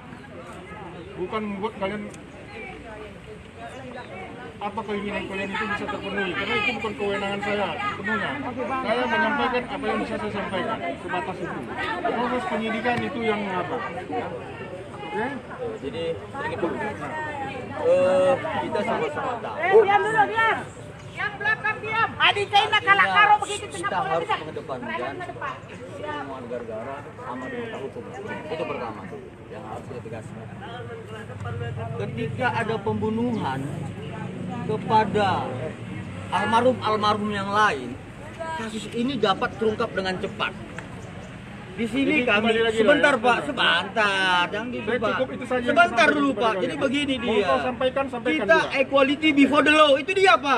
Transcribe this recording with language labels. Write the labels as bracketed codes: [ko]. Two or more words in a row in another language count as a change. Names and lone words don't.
[id] Bukan membuat kalian apa keinginan kalian itu bisa terpenuhi, karena itu bukan kewenangan saya sepenuhnya. Saya menyampaikan apa yang bisa saya sampaikan, sebatas itu. Proses penyidikan itu yang apa? Ya. Oke? Jadi sedikit dulu. Kita sama-sama tahu. Diam dulu, diam. Yang belakang diam. Adik saya nak [btx] kalak karo [id] begitu Kita harus mengedepankan semua negara sama dengan hukum. Itu pertama yang harus kita tegaskan. Ketika ada pembunuhan kepada almarhum yang lain, kasus ini dapat terungkap dengan cepat. Di sini Jadi, kami kembali lagi sebentar lah ya. Pak, sebentar, jangan gitu Saya Pak. cukup itu saja yang Sebentar disampaikan dulu kepada Pak. kalian. Jadi begini Mau dia. kau sampaikan Kita juga. [en] equality before the law, [id] itu dia Pak.